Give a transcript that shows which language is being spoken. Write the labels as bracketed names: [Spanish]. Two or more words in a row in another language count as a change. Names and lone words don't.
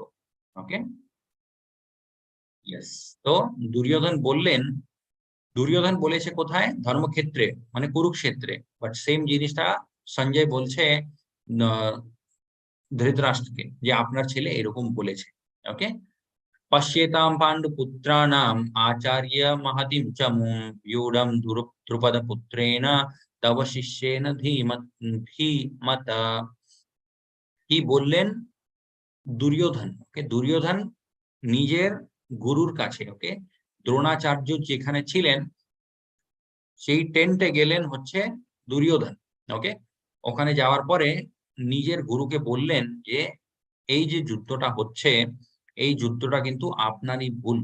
[English] okay, yes, [Bangla] তো দুর্যোধন বললেন, দুর্যোধন বলেছে কোথায়? ধর্মক্ষেত্রে, মানে কুরুক্ষেত্রে। [English] but same [Bangla] জিনিসটা সঞ্জয় বলছে ধৃতরাষ্ট্রকে, যে আপনার ছেলে এরকম বলেছে। ওকে, [Sanskrit] पश्येतां पाण्डुपुत्राणाम् आचार्य महतीं च मुं व्यूढं द्रुपदपुत्रेण तव शिष्येन धीमता। [Bangla] কি বললেন দুর্যোধন? ওকে, দুর্যোধন নিজের গুরুর কাছে, ওকে, দ্রোণাচার্য যেখানে ছিলেন সেই টেন্টে গেলেন হচ্ছে দুর্যোধন। ওকে, ওখানে যাওয়ার পরে নিজের গুরুকে বললেন যে এই যে যুদ্ধটা হচ্ছে, এই যুদ্ধটা কিন্তু আপনারই ভুল।